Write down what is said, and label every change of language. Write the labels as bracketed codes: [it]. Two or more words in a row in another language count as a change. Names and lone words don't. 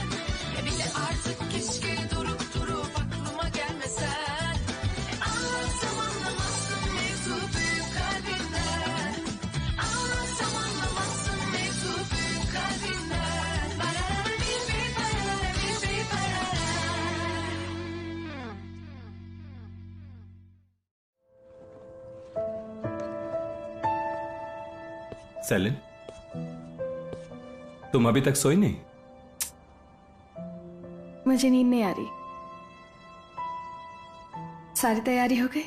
[tr] Bir de artık keşke durup durup aklıma gelmesen. Anlatsam anlamazsın mevzu büyük kalbinden. Anlatsam anlamazsın mevzu büyük kalbinden. Barara bir barara bir barara. [hi] सेलिन, तुम अभी तक सोई नहीं? मुझे नींद नहीं आ रही। सारी तैयारी हो गई?